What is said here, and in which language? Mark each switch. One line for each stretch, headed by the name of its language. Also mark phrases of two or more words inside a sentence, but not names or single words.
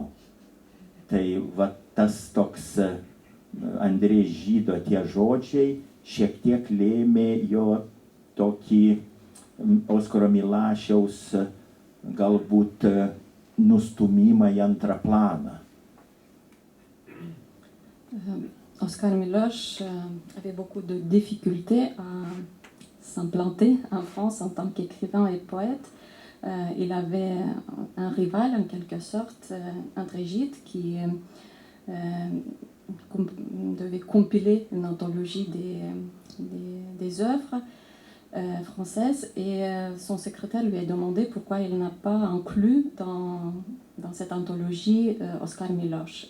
Lithuanian: Tai va tas toks Andrė Žydo tie žodžiai šiek tiek lėmė jo tokį Oskaro Milašiaus galbūt nustumimą į antrą planą.
French: Oscar Miloš avait beaucoup de difficultés à s'implanter en France en tant qu'écrivain et poète. Il avait un rival en quelque sorte, André Gide, qui devait compiler une anthologie des œuvres françaises et son secrétaire lui a demandé pourquoi il n'a pas inclus dans cette anthologie Oscar Miloš.